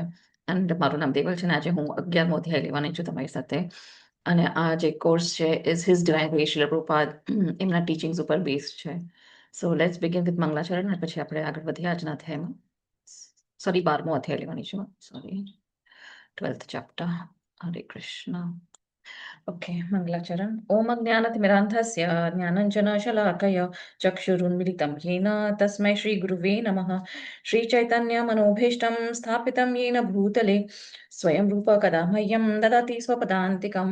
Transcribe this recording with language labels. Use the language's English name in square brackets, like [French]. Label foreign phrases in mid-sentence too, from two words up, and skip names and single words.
[Gujarati] એન્ડ મારું નામ દેવલ છે અને આજે હું 11મો અધ્યાય લેવાની છું તમારી સાથે. અને આ જે કોર્સ છે [English] is His Divine Grace [Gujarati] શ્રીલ પ્રભુપાદ એમના ટીચિંગ્સ ઉપર બેઝ છે. [English] So let's begin with [Gujarati] મંગલાચરણ અને પછી આપણે આગળ વધીએ આજના અધ્યાયમાં. સોરી, 12મો અધ્યાય લેવાની છું. સોરી, [English] 12th chapter. [Sanskrit] Hare Krishna. ओके, मंगलाचरण. ओम ज्ञानतिमिरान्धस्य ज्ञानञ्जनशलाकय चक्षुरुन्मिलितं येन तस्मै श्रीगुरुवे नमः. श्रीचैतन्यमनोभीष्टं स्थापितं येन भूतले स्वयं रूप कदा मह्यं ददाति स्वपदान्तिकं.